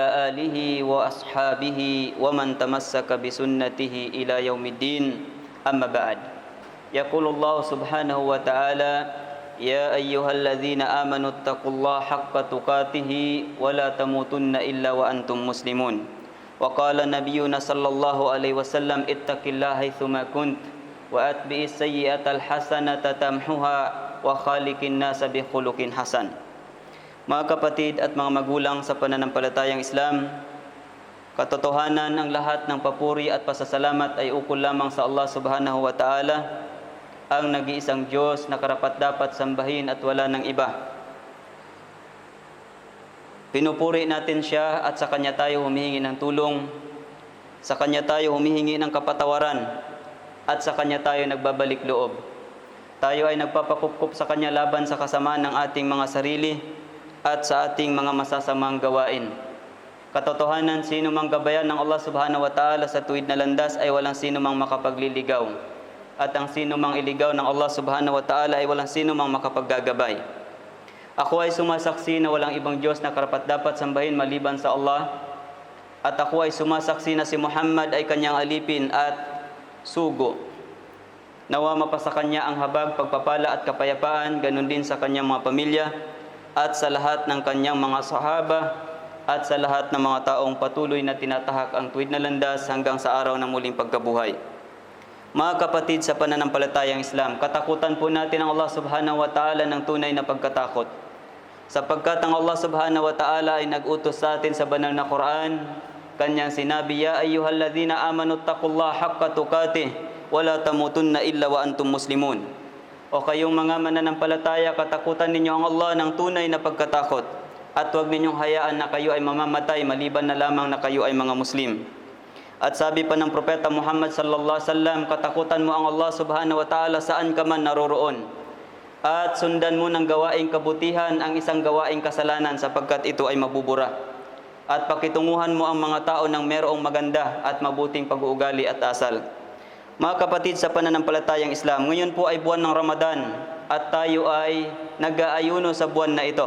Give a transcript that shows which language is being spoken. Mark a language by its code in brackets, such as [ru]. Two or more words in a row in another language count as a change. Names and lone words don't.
[ar] آله وأصحابه ومن تمسك بسنته إلى يوم الدين أما بعد يقول الله سبحانه وتعالى يا أيها الذين آمنوا اتقوا الله حق تقاته ولا تموتن إلا وأنتم مسلمون وقال نبينا صلى الله عليه وسلم اتق الله حيثما كنت وأتبع السيئة الحسنة تمحها وخالق الناس بخلق حسن. [tl] Mga kapatid at mga magulang sa pananampalatayang Islam, katotohanan ng lahat ng papuri at pasasalamat ay ukol lamang sa Allah [ar] سبحانه وتعالى, [tl] ang nag-iisang Diyos na karapat-dapat sambahin at wala ng iba. Pinupuri natin Siya at sa Kanya tayo humihingi ng tulong, sa Kanya tayo humihingi ng kapatawaran, at sa Kanya tayo nagbabalik loob. Tayo ay nagpapakupkup sa Kanya laban sa kasamaan ng ating mga sarili at sa ating mga masasamang gawain. Katotohanan, sino mang gabayan ng Allah [ar] سبحانه وتعالى [tl] sa tuwid na landas ay walang sino mang makapagliligaw. At ang sino mang iligaw ng Allah [ar] سبحانه وتعالى [tl] ay walang sino mang makapaggagabay. Ako ay sumasaksi na walang ibang Diyos na karapat-dapat sambahin maliban sa Allah. At ako ay sumasaksi na si Muhammad ay Kanyang alipin at sugo. Nawa mapasa Kanya ang habag, pagpapala at kapayapaan, ganun din sa Kanyang mga pamilya at sa lahat ng Kanyang mga sahaba at sa lahat ng mga taong patuloy na tinatahak ang tuwid na landas hanggang sa araw ng muling pagkabuhay. Mga kapatid sa pananampalatayang Islam, katakutan po natin ang Allah [ar] سبحانه وتعالى [tl] ng tunay na pagkatakot. Sapagkat ang Allah [ar] سبحانه وتعالى [tl] ay nag-utos sa atin sa banal na Quran. Kanyang sinabi, [ar] يا أيها الذين آمنوا اتقوا الله حق تقاته ولا تموتن إلا وأنتم مسلمون. [tl] O kayong mga mananampalataya, katakutan ninyo ang Allah ng tunay na pagkatakot at huwag ninyong hayaan na kayo ay mamamatay maliban na lamang na kayo ay mga Muslim. At sabi pa ng Propeta Muhammad [ar] صلى الله عليه وسلم, [tl] katakutan mo ang Allah [ar] سبحانه وتعالى [tl] saan ka man naroroon. At sundan mo ng gawaing kabutihan ang isang gawaing kasalanan sapagkat ito ay mabubura. At pakitunguhan mo ang mga tao ng merong maganda at mabuting pag-uugali at asal. Mga kapatid sa pananampalatayang Islam, ngayon po ay buwan ng Ramadan at tayo ay nag-aayuno sa buwan na ito.